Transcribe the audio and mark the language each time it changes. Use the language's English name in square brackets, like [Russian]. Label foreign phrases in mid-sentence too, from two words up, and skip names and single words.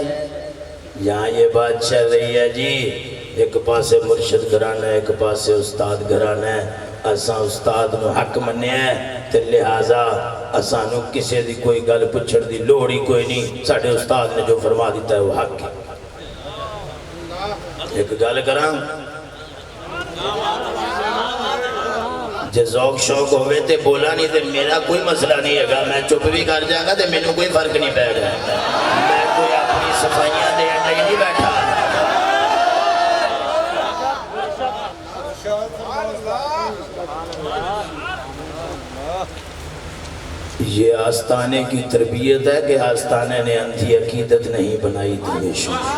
[Urdu] یہاں یہ بات چل رہی ہے جی [Punjabi] ایک پاسے مرشد گھرانا ہے ایک پاسے استاد گھرانا ہے. اساں استاد نو حق مننے ہیں تے لہٰذا اساں نو کسے دی کوئی گل پچھڑ دی لوڑ ہی کوئی نہیں. [Urdu] ساڑھے استاد نے جو فرما دیتا ہے وہ حق ہے. [Punjabi] ایک گل کراں جے ذوق شوق ہوئے تے بولا نہیں تے میرا کوئی مسئلہ نہیں ہے گا. میں چپ بھی کر جائے گا تے میں نے کوئی فرق نہیں پائے گا. میں کوئی اپنی صفائیاں دے نہیں بیٹھا. [Urdu] یہ آستانے کی تربیت ہے کہ آستانے نے اندھی عقیدت نہیں بنائی تھی.